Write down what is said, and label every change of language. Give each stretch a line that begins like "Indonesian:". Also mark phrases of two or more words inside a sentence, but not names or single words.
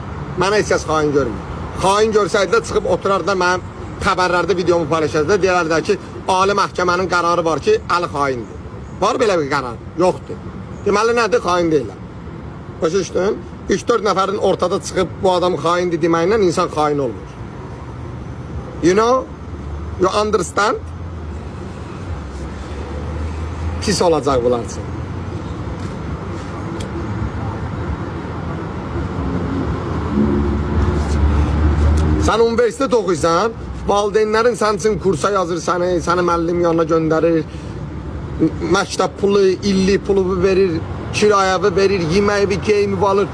Azerbaijani: Mənə heç kəs xain görmür. Xain görsəydi də çıxıb oturardı mənim xəbərlərdə videomu paylaşacaqdı. Deyərlər ki, ali məhkəmənin qərarı var ki, Əli xaindir. Var belə bir qərar? Yoxdur. Deməli nədir? Xain deyirlər. Başa düşdün? 3-4 nəfərin ortada çıxıb bu adamı xaindir deməklə insan xain olmur.
English: You know? You understand?
Azerbaijani: Pis olacaq bunlar üçün. Sən universitet oxuysan, valideynlərin sən üçün kursa yazır səni müəllim yanına göndərir, məktəb pulu, illik pulu verir, kirayəvi verir, yeməyi, geyimi alır.